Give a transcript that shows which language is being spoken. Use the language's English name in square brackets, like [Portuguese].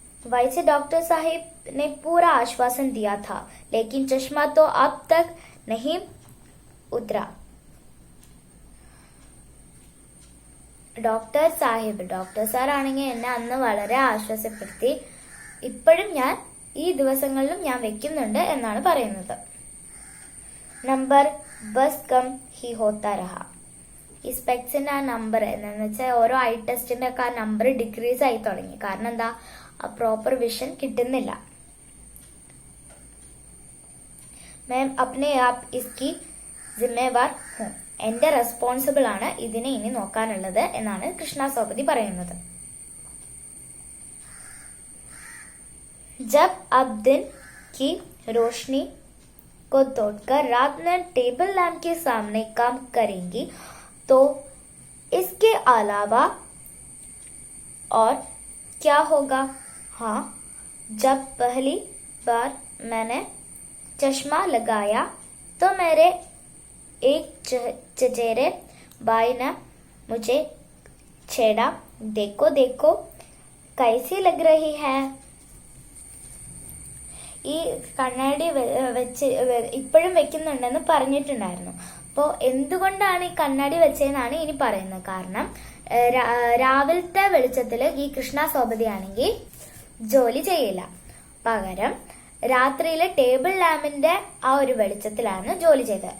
[Hindi] वैसे डॉक्टर साहिब ने पूरा आश्वासन दिया था, लेकिन चश्मा तो अब तक नहीं उतरा. [Malayalam] ഡോക്ടർ സാർ ആണെങ്കിൽ എന്നെ അന്ന് വളരെ ആശ്വാസപ്പെടുത്തി. ഇപ്പോഴും ഈ ദിവസങ്ങളിലും ഞാൻ വെക്കുന്നുണ്ട് എന്നാണ് പറയുന്നത്. [Hindi] Number bus come he ഹോത്താ രഹ. [Malayalam] ഈ സ്പെക്സിന്റെ ആ നമ്പർ എന്താണെന്ന് വെച്ചാൽ ഓരോ ഐ ടെസ്റ്റിന്റെ ഒക്കെ ആ നമ്പർ ഡിക്രീസ് ആയി തുടങ്ങി. കാരണം എന്താ, ആ പ്രോപ്പർ വിഷൻ കിട്ടുന്നില്ല. [Hindi] മാം അപ്നെ ആപ്പ് ഇസ്കി ജിമ്മേവാർ ഹൂം, [Malayalam] എന്റെ റെസ്പോൺസിബിൾ ആണ് ഇതിനെ ഇനി നോക്കാനുള്ളത് എന്നാണ് കൃഷ്ണ സോപതി പറയുന്നത്. [Hindi] जब अब दिन की रोशनी को तोड़कर रात में टेबल लैंप के सामने काम करेंगी तो इसके अलावा और क्या होगा? हाँ, जब पहली बार मैंने चश्मा लगाया तो मेरे एक चचेरे भाई ने मुझे छेड़ा, देखो देखो कैसी लग रही है. [Malayalam] ഈ കണ്ണാടി വെച്ച് ഇപ്പോഴും വെക്കുന്നുണ്ടെന്ന് പറഞ്ഞിട്ടുണ്ടായിരുന്നു. അപ്പോൾ എന്തുകൊണ്ടാണ് ഈ കണ്ണാടി വെച്ചതെന്നാണ് ഇനി പറയുന്നത്. കാരണം രാവിലത്തെ വെളിച്ചത്തിൽ ഈ കൃഷ്ണ സോപതി ആണെങ്കിൽ ജോലി ചെയ്യില്ല. പകരം രാത്രിയിലെ ടേബിൾ ലാമ്പിന്റെ ആ ഒരു വെളിച്ചത്തിലാണ് ജോലി ചെയ്തത്.